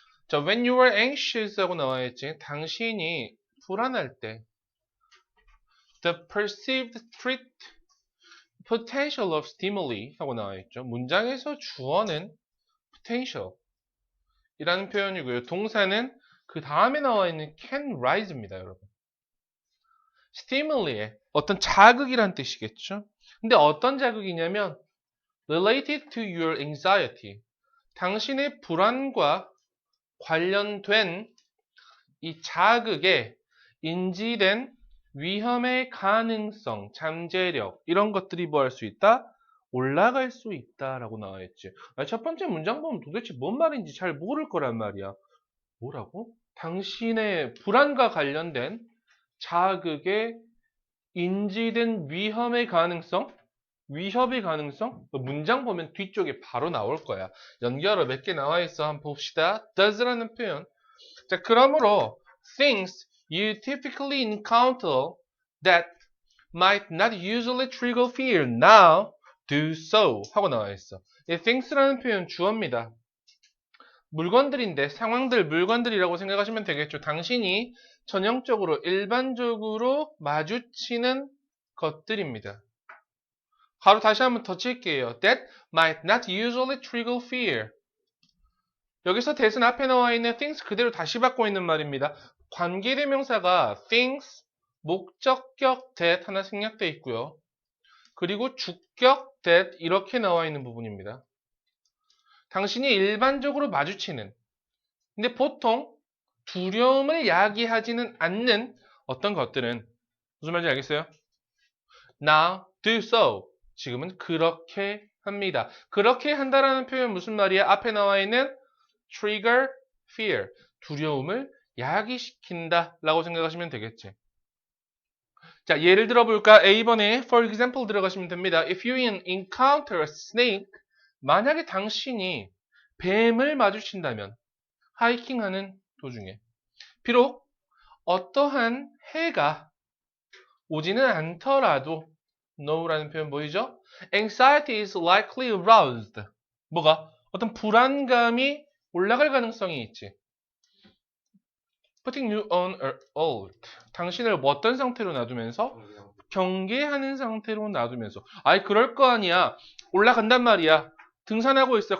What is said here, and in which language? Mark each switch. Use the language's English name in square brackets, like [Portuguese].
[English] 자, when you were anxious [Korean] 하고 나와 있지. 당신이 불안할 때 [English] the perceived threat potential of stimuli [Korean] 하고 나와 있죠. 문장에서 주어는 potential 이라는 표현이고요. 동사는 그 다음에 나와 있는 [English] can rise [Korean] 입니다, 여러분. stimuli의 어떤 자극이란 뜻이겠죠. 근데 어떤 자극이냐면 [English] related to your anxiety. [Korean] 당신의 불안과 관련된 이 자극에 인지된 위험의 가능성, 잠재력 이런 것들이 뭐 할 수 있다? 올라갈 수 있다라고 나와 있지. 첫 번째 문장 보면 도대체 뭔 말인지 잘 모를 거란 말이야. 뭐라고? 당신의 불안과 관련된 자극에 인지된 위험의 가능성? 위협의 가능성? 문장 보면 뒤쪽에 바로 나올 거야. 연결어 몇 개 나와 있어. 한번 봅시다. does라는 표현. 자, 그러므로 [English] things you typically encounter that might not usually trigger fear now do so [Korean] 하고 나와 있어. 이 things라는 표현 주어입니다. 물건들인데 상황들, 물건들이라고 생각하시면 되겠죠. 당신이 전형적으로 일반적으로 마주치는 것들입니다. 바로 다시 한번 더 칠게요. [English] That might not usually trigger fear. [Korean] 여기서 that은 앞에 나와 있는 things 그대로 다시 받고 있는 말입니다. 관계대명사가 things, 목적격 that 하나 생략되어 있고요. 그리고 주격 that 이렇게 나와 있는 부분입니다. 당신이 일반적으로 마주치는 근데 보통 두려움을 야기하지는 않는 어떤 것들은 무슨 말인지 알겠어요? [English] Now do so. [Korean] 지금은 그렇게 합니다. 그렇게 한다라는 표현 무슨 말이야? 앞에 나와 있는 [English] trigger fear. [Korean] 두려움을 야기시킨다 라고 생각하시면 되겠지. 자, 예를 들어 볼까? A번에 [English] for example [Korean] 들어가시면 됩니다. [English] If you encounter a snake, [Korean] 만약에 당신이 뱀을 마주친다면 하이킹하는 도중에 비록 어떠한 해가 오지는 않더라도 no라는 표현 보이죠? [English] Anxiety is likely aroused. [Korean] 뭐가? 어떤 불안감이 올라갈 가능성이 있지. [English] Putting you on alert. [Korean] 당신을 어떤 상태로 놔두면서? 경계하는 상태로 놔두면서. 아이 그럴 거 아니야. 올라간단 말이야. 등산하고 있어.